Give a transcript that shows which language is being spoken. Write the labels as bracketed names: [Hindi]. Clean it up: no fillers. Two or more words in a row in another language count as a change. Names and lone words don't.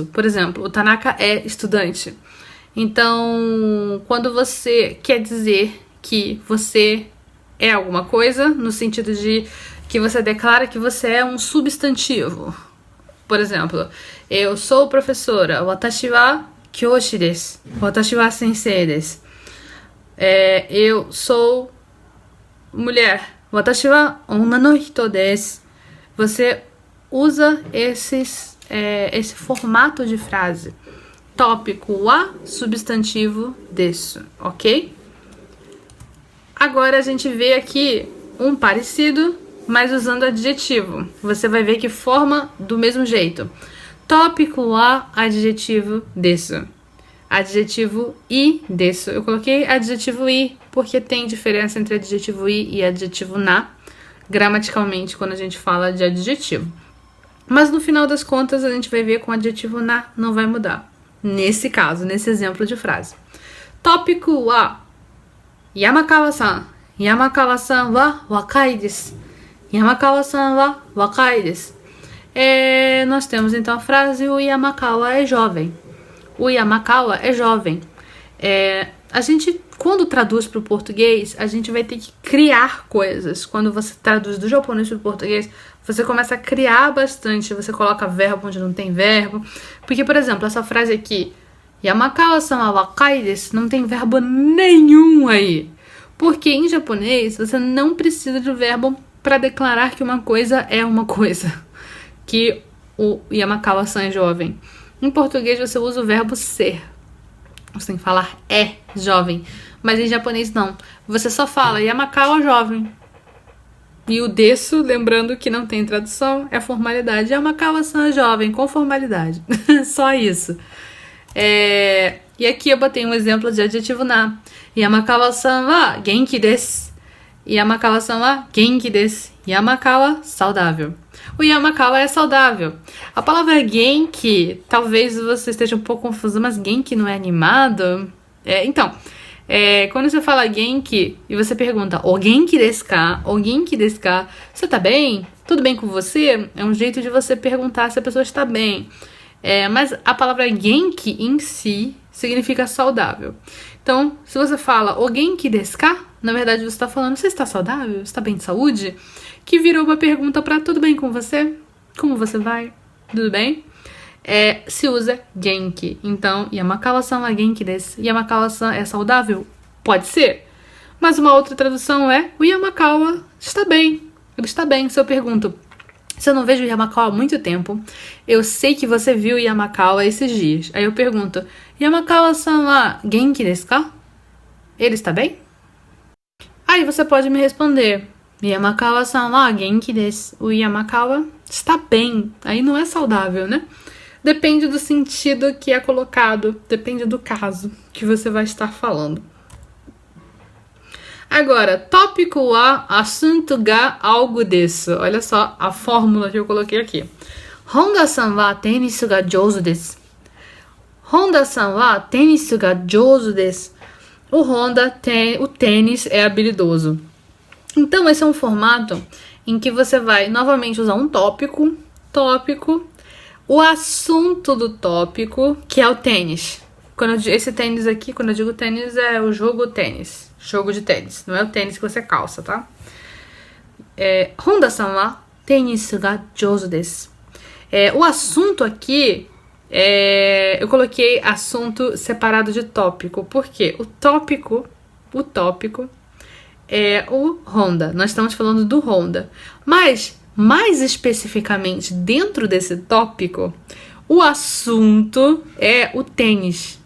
[Portuguese] Por exemplo, o Tanaka é estudante. Então, quando você quer dizer que você é alguma coisa, no sentido de que você declara que você é um substantivo. Por exemplo, eu sou professora. [Japanese] 私は教師です。私は先生です. [Portuguese] Eu sou mulher. [Japanese] 私は女の人です. [Portuguese] Você usa esse formato de frase. Tópico wa, substantivo desu, ok? Agora a gente vê aqui um parecido, mas usando adjetivo. Você vai ver que forma do mesmo jeito. Tópico wa, adjetivo desu. Adjetivo i desu. Eu coloquei adjetivo i porque tem diferença entre adjetivo i e adjetivo na, gramaticalmente, quando a gente fala de adjetivo. Mas no final das contas, a gente vai ver que o adjetivo na não vai mudar. Nesse caso, nesse exemplo de frase. Tópico wa Yamakawa-san. [Japanese] 山川さんは若いです。山川さんは若いです. [Portuguese] Nós temos então a frase o Yamakawa é jovem. O Yamakawa é jovem. A gente, quando traduz para o português, a gente vai ter que criar coisas. Quando você traduz do japonês para o português, você começa a criar bastante. Você coloca verbo onde não tem verbo. Porque, por exemplo, essa frase aqui, [Japanese] 山川さんは若いです, [Portuguese] não tem verbo nenhum aí. Porque em japonês, você não precisa de verbo para declarar que uma coisa é uma coisa. Que o Yamakawa-san é jovem. Em português, você usa o verbo ser. Você tem que falar é jovem. Mas em japonês, não. Você só fala Yamakawa jovem. E o desu, lembrando que não tem tradução, é formalidade. Yamakawa-san jovem, com formalidade. Só isso. E aqui eu botei um exemplo de adjetivo na. [Japanese] 山川さんは元気です。山川さんは元気です. [Portuguese] Yamakawa, saudável. O Yamakawa é saudável. A palavra genki, talvez você esteja um pouco confuso, mas genki não é animado? Quando você fala genki e você pergunta [Japanese] お元気ですか? お元気ですか? [Portuguese] Você tá bem? Tudo bem com você? É um jeito de você perguntar se a pessoa está bem. Mas a palavra genki em si significa saudável. Então, se você fala [Japanese] お元気ですか? [Portuguese] Na verdade, você está falando, você está saudável? Você está bem de saúde? Que virou uma pergunta para tudo bem com você? Como você vai? Tudo bem? Se usa genki. [Japanese] Então, 山川さんは元気です. [Portuguese] Yamakawa-san é saudável? Pode ser. Mas uma outra tradução é o Yamakawa está bem. Ele está bem. Se eu pergunto, se eu não vejo o Yamakawa há muito tempo, eu sei que você viu o Yamakawa esses dias. Aí eu pergunto, [Japanese] 山川さんは元気ですか? [Portuguese] Ele está bem? Aí você pode me responder, [Japanese] 山川さんは元気です. [Portuguese] O Yamakawa está bem. Aí não é saudável, né? Depende do sentido que é colocado. Depende do caso que você vai estar falando. Agora, tópico wa asunto ga algo desu. Olha só a fórmula que eu coloquei aqui. [Japanese] 本田さんはテニスが上手です. 本田さんはテニスが上手です. [Portuguese] O Honda tem, o tênis é habilidoso. Então, esse é um formato em que você vai novamente usar um tópico, o assunto do tópico, que é o tênis. Esse tênis aqui, quando eu digo tênis, é o jogo tênis. Jogo de tênis. Não é o tênis que você calça, tá? [Japanese] 本田さんはテニスが上手です. [Portuguese] O assunto aqui, eu coloquei assunto separado de tópico. Por quê? O tópico é o Honda. Nós estamos falando do Honda. Mas, mais especificamente, dentro desse tópico, o assunto é o tênis.